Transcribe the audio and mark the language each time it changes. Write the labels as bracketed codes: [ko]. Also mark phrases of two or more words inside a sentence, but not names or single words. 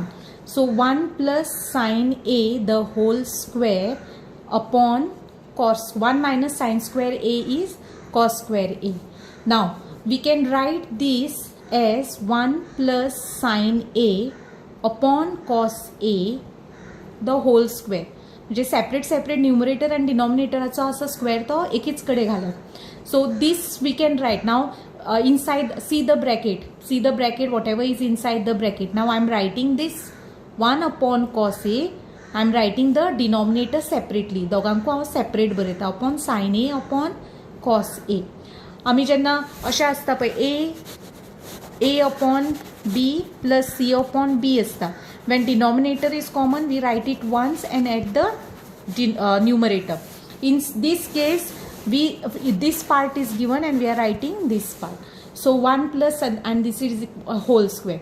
[en] So 1 plus sin a the whole square upon cos 1 minus sin square a is cos square a. Now we can write this as 1 plus sin a upon cos a the whole square. [kok] म्हणजे [en] separate numerator and [kok] डिनोमिनेटराचो असो स्क्वेअर तो एकीच कडे घालप. [en] So this we can write now. Inside see the bracket whatever is inside the bracket. Now I am writing this 1 upon cos a. I am writing the denominator separately. [kok] दोगांकू हांव सेपरेट बरयता [en] upon sin a upon cos a. [kok] आमी जेन्ना अशें आसता पळय [en] a upon b plus c upon b [kok] असता. [en] When denominator is common we write it once and add the numerator. In this case this part is given and we are writing this part. So 1 plus and this is a whole square.